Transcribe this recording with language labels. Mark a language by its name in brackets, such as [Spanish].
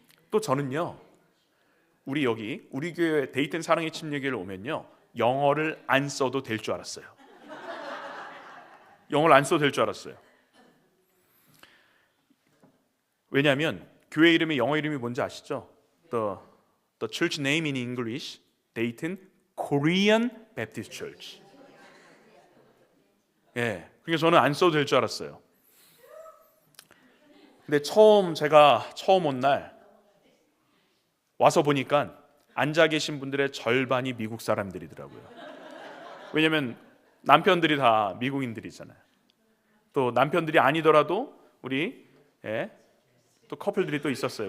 [Korean] 또 저는요, 우리 교회 데이튼 사랑의 침례교회를 오면요, 영어를 안 써도 될 줄 알았어요. 영어를 안 써도 될 줄 알았어요. 왜냐하면 교회 이름이 영어 이름이 뭔지 아시죠? [English] The church name in English, Dayton Korean Baptist Church. [Korean] 그러니까 저는 안 써도 될 줄 알았어요. 근데 제가 처음 온 날 와서 보니까 앉아 계신 분들의 절반이 미국 사람들이더라고요. 왜냐하면 남편들이 다 미국인들이잖아요. 또 남편들이 아니더라도 우리 또 커플들이 또 있었어요.